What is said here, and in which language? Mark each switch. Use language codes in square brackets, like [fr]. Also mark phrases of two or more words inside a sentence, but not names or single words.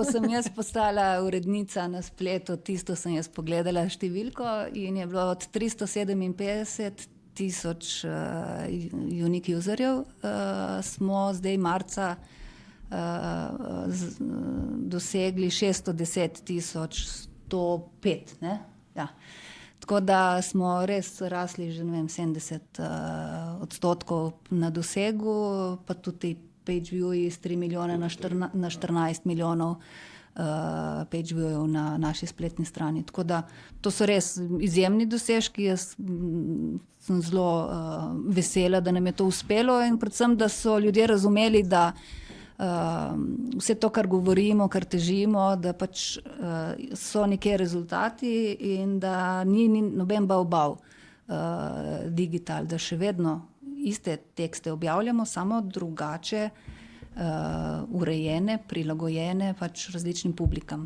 [sl] ko sem jaz postala urednica na spletu, tisto sem jaz pogledala številko in je bilo od 357 tisoč [en] unique userjev, [sl] smo zdaj marca dosegli 610 tisoč 105, ne? Ja. Tako da smo res rasli že, ne vem, 70 odstotkov na dosegu, pa tudi [en] page view-ji [sl] z 3 milijone na 14 milijonov [en] page view-jev [sl] na naši spletni strani. Tako da to so res izjemni dosežki. Jaz sem zelo vesela, da nam je to uspelo in predvsem, da so ljudje razumeli, da vse to, kar govorimo, kar težimo, da pač so nekje rezultati in da ni noben bav digital, da še vedno iste tekste objavljamo, samo drugače urejene, prilagojene pač različnim publikam.